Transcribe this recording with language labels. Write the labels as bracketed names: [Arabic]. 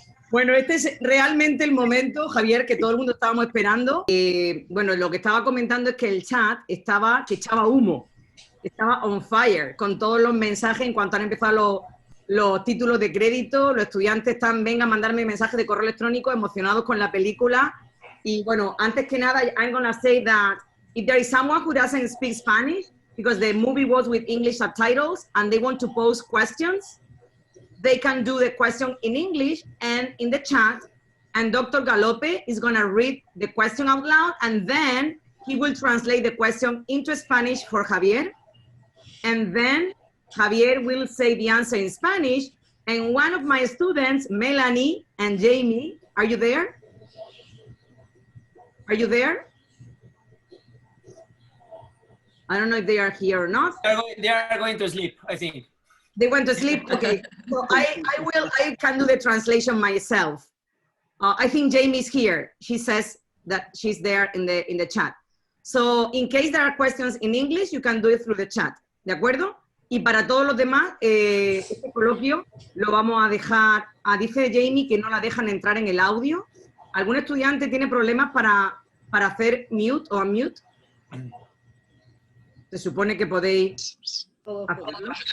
[Spanish] Bueno, este es realmente el momento, Javier, que todo el mundo estábamos esperando. Bueno, lo que estaba comentando es que el chat que echaba humo, estaba [English] on fire [Spanish] con todos los mensajes en cuanto han empezado los títulos de crédito. Los estudiantes están, vengan a mandarme mensajes de correo electrónico emocionados con la película. Y bueno, antes que nada, [English] I'm gonna say that if there is someone who doesn't speak Spanish, because the movie was with English subtitles and they want to pose questions, they can do the question in English and in the chat, and Dr. Galope is going to read the question out loud, and then he will translate the question into Spanish for Javier, and then Javier will say the answer in Spanish, and one of my students, Melanie and Jamie, are you there? Are you there? I don't know if they are here or not. They are going to sleep, I think. They went to sleep. Okay, so I can do the translation myself. I think Jamie's here. She says that she's there in the chat. So in case there are questions in English, you can do it through the chat. [Spanish] ¿De acuerdo? Y para todos los demás, este coloquio lo vamos a dejar. Dice Jamie que no la dejan entrar en el audio. ¿Algún estudiante tiene problemas para hacer mute o unmute? Se supone que podéis hacerlo.